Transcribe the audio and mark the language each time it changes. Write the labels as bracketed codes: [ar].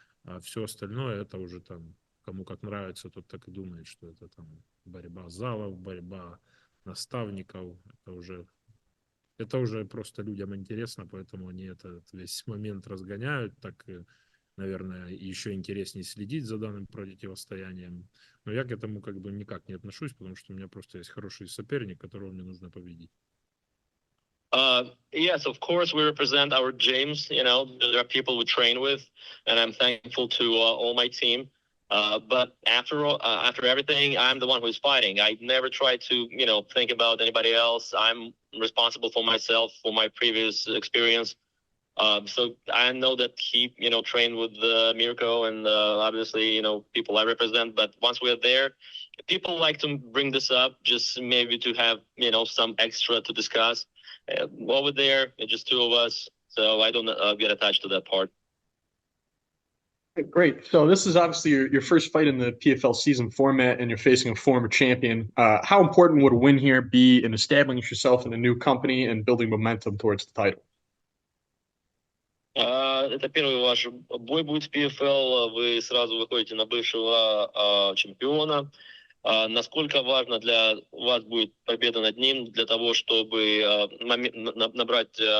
[ru] А все остальное, это уже там, кому как нравится, тот так и думает, что это там борьба залов, борьба наставников, это уже просто людям интересно, поэтому они этот весь момент разгоняют, так, наверное, еще интереснее следить за данным противостоянием. Но я к этому как бы никак не отношусь, потому что у меня просто есть хороший соперник, которого мне нужно победить. [en] Yes, of course, we represent our gyms. There are people we train with, and I'm thankful to all my team. But after everything, I'm the one who's fighting. I never try to, think about anybody else. I'm responsible for myself, for my previous experience. So I know that he, trained with Mirko and obviously, people I represent. But once we're there, people like to bring this up just maybe to have, some extra to discuss. Over there, it's just two of us, so I don't get attached to that part. Great. So this is obviously your first fight in the PFL season format, and you're facing a former champion. How important would a win here be in establishing yourself in a new company and building momentum towards the title? [ru] Это первый ваш бой будет в PFL. Вы сразу выходите на бывшего чемпиона. Насколько важно для вас будет победа над ним для того, чтобы набрать,